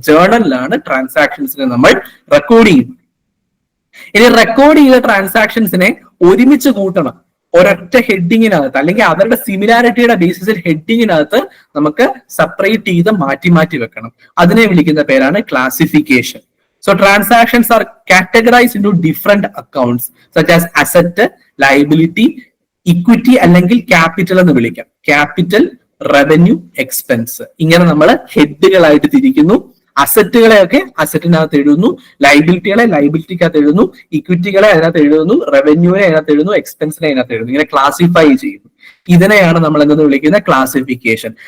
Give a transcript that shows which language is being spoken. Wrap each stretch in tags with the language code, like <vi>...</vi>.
<ml>ജേണലിലാണ് ട്രാൻസാക്ഷൻസിനെ നമ്മൾ റെക്കോർഡ് ചെയ്യുന്നത്. ഇനി റെക്കോർഡ് ചെയ്ത ട്രാൻസാക്ഷൻസിനെ ഒരുമിച്ച് കൂട്ടണം ഒരൊറ്റ ഹെഡിങ്ങിനകത്ത്, അല്ലെങ്കിൽ അവരുടെ സിമിലാരിറ്റിയുടെ ബേസിസിൽ ഹെഡിങ്ങിനകത്ത് നമുക്ക് സെപ്പറേറ്റ് ചെയ്ത് മാറ്റി വെക്കണം. അതിനെ വിളിക്കുന്ന പേരാണ് classification.</ml> <en>So transactions are categorized into different accounts such as asset, liability, equity</en> <ml>അല്ലെങ്കിൽ ക്യാപിറ്റൽ എന്ന് വിളിക്കാം. ക്യാപിറ്റൽ, റവന്യൂ, എക്സ്പെൻസ്, ഇങ്ങനെ നമ്മൾ ഹെഡുകളായിട്ട് തിരിക്കുന്നു. അസറ്റുകളെയൊക്കെ അസറ്റിനകത്ത് എഴുതുന്നു, ലൈബിലിറ്റികളെ ലൈബിലിറ്റിക്കകത്ത് എഴുതുന്നു, ഇക്വിറ്റികളെ അതിനകത്ത് എഴുതുന്നു, റവന്യൂവിനെ അതിനകത്ത് എഴുതുന്നു, എക്സ്പെൻസിനെ അതിനകത്ത് എഴുതുന്നു. ഇങ്ങനെ ക്ലാസിഫൈ ചെയ്യുന്നു. ഇതിനെയാണ് നമ്മൾ എന്തെന്ന് വിളിക്കുന്നത്? ക്ലാസിഫിക്കേഷൻ.</ml>